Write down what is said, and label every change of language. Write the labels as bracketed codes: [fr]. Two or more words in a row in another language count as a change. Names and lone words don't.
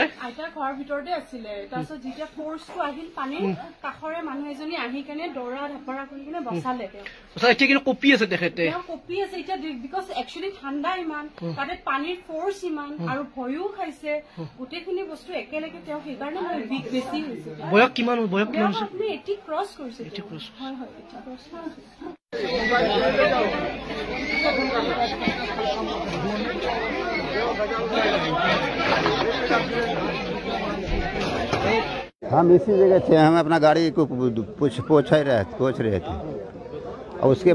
[as] আইতাৰ ঘৰৰ ভিতৰতে আছিলে তাৰপিছত যেতিয়া ফৰ্চটো আহিল পানীৰ কাষৰে মানুহ এজনী আহি কেনে দৌৰা ঢাপৰা কৰি কিনে বচালে এতিয়া কিন্তু কপি আছে তেখেতে কপি আছে এতিয়া [en] because actually [as] ঠাণ্ডা ইমান তাতে পানীৰ ফৰ্চ ইমান আৰু ভয়ো খাইছে গোটেইখিনি বস্তু একেলগে তেওঁ সেইকাৰণে বেছি হৈছে বয়স কিমান আপুনি 80 ক্ৰছ কৰিছে হয় হয় 80 ক্ৰছ [hi] हम इसी जगह थे हम अपना गाड़ी को पोछ रहे थे और उसके